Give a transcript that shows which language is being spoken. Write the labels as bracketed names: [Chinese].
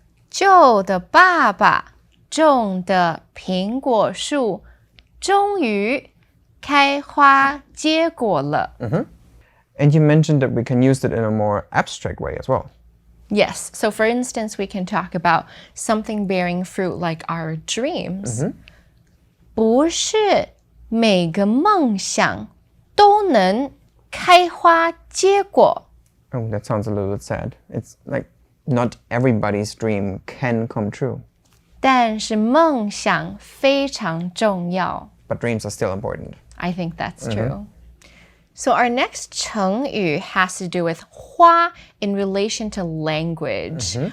[Chinese] 舅的爸爸种的苹果树终于开花结果了。 [English] And you mentioned that we can use it in a more abstract way as well. Yes, so for instance, we can talk about something bearing fruit like our dreams. [Chinese] 不是每个梦想都能开花结果。 [English] Oh, that sounds a little bit sad. It's like not everybody's dream can come true. [Chinese] 但是梦想非常重要。 [English] But dreams are still important. I think that's true. So our next 成语 has to do with 花 in relation to language.